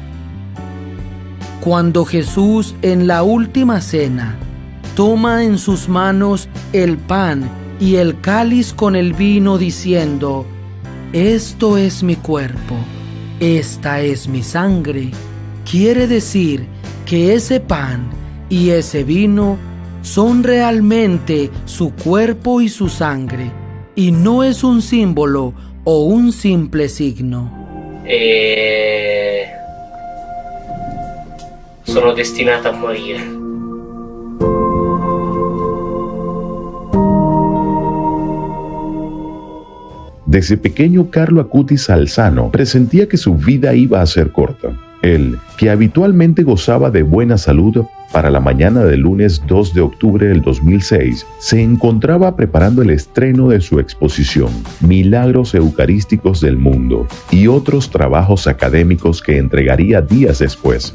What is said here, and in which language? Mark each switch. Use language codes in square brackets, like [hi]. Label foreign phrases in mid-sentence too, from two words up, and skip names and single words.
[es] Cuando Jesús en la última cena toma en sus manos el pan y el cáliz con el vino diciendo: esto es mi cuerpo, esta es mi sangre, quiere decir que ese pan y ese vino son realmente su cuerpo y su sangre, y no es un símbolo o un simple signo. [it] Sono destinata a morire. [es] Desde pequeño, Carlo Acutis Alzano presentía que su vida iba a ser corta. Él, que habitualmente gozaba de buena salud, para la mañana del lunes 2 de octubre del 2006, se encontraba preparando el estreno de su exposición Milagros Eucarísticos del Mundo y otros trabajos académicos que entregaría días después.